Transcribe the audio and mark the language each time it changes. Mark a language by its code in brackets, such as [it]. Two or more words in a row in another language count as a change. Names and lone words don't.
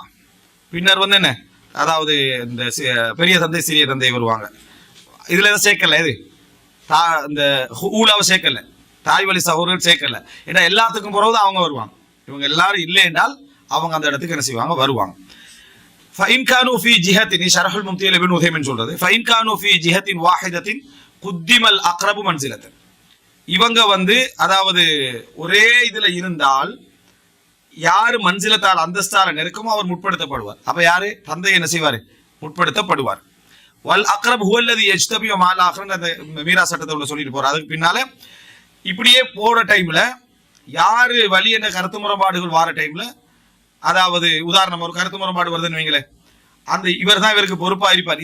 [ta] பின்னர் வந்து என்ன, அதாவது இந்த பெரிய தந்தை சிறிய தந்தை வருவாங்க. இதுல எதை சேர்க்கல, இது இந்த ஊழாவை சேர்க்கல, தாய் வழி சகோதரர்கள் சேர்க்கல. ஏன்னா எல்லாத்துக்கும் பிறகுதான் அவங்க வருவாங்க. இவங்க எல்லாரும் இல்லை என்றால் அவங்க அந்த இடத்துக்கு என்ன செய்வாங்க, வருவாங்க. [ar] فإن كانوا في جهة شرح الممتع لابن عثيمين சொல்றது فإن كانوا في جهة واحدة قدم الأقرب منزلة. [ta] இவங்க வந்து அதாவது ஒரே இதுல இருந்தால் யாரு மன்சிலத்தால் அந்தஸ்தால நெருக்கமோ அவர் முற்படுத்தப்படுவார். அப்ப யாரு, தந்தை என்ன செய்வாரு, முற்படுத்தப்படுவார். [ar] والأقرب هو الذي يجتبي مال آخر [ta] அந்த மீரா சட்டத்தை சொல்லிட்டு போறார். அதுக்கு பின்னால இப்படியே போற டைம்ல யாரு வழி என்ற கருத்து முரண்பாடுகள் வார டைம்ல, அதாவது உதாரணம் ஒரு கருத்து முரண்பாடு வருதுன்னு வைங்களேன், அந்த இவர் தான் இவருக்கு பொறுப்பா இருப்பார்.